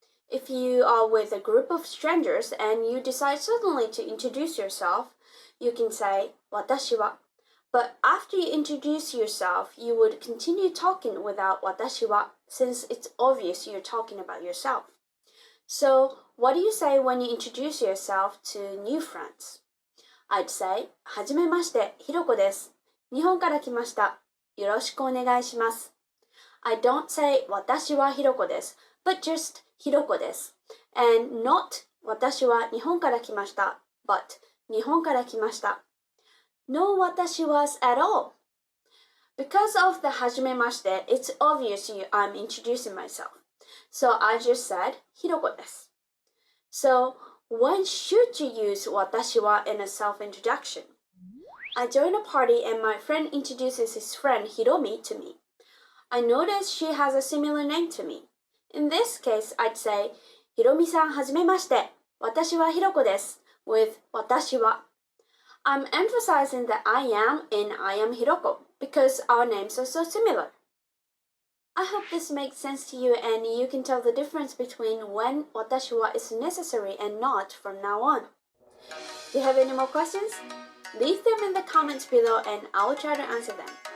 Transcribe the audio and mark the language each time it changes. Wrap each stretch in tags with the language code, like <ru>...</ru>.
<en>If you are with a group of strangers and you decide suddenly to introduce yourself, you can say watashi wa. But after you introduce yourself, you would continue talking without watashi wa, since it's obvious you're talking about yourself. So, what do you say when you introduce yourself to new friends? I'd say,</en> <ja>はじめまして、ひろこです。日本から来ました。よろしくお願いします。</ja> <en>I don't say,</en> <ja>私はひろこです、</ja> <en>but just</en> <ja>ひろこです。</ja> <en>And not,</en> <ja>私は日本から来ました、</ja> <en>but</en> <ja>日本から来ました。</ja> <en>No 私 was at all. Because of the</en> <ja>はじめまして,</ja> <en>it's obvious I'm introducing myself. So I just said,</en> <ja>ひろこです。</ja> <en>So, when should you use watashi wa in a self-introduction? I join a party and my friend introduces his friend Hiromi to me. I notice she has a similar name to me. In this case, I'd say, Hiromi-san,</en> <ja>はじめまして。私はひろこです</ja> <en>with</en> <ja>私は.</ja> <en>I'm emphasizing that I am and I am Hiroko because our names are so similar. I hope this makes sense to you and you can tell the difference between when watashi wa is necessary and not from now on. Do you have any more questions? Leave them in the comments below and I'll try to answer them.</en>